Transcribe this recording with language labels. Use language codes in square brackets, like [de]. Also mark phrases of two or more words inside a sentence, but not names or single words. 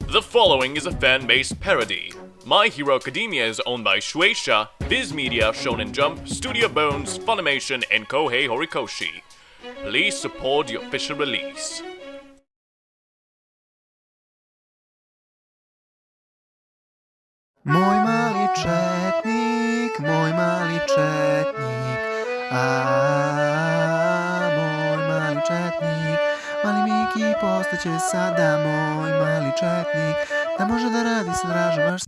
[en] The following is a fan-based parody. My Hero Academia is owned by Shueisha, Viz Media, Shonen Jump, Studio Bones, Funimation, and Kohei Horikoshi. Please support the official release. [sr] Moj mali četnik, moj mali četnik, moj mali četnik, mali Miki postaće sada moj mali četnik, da može da radi sa dražom baš...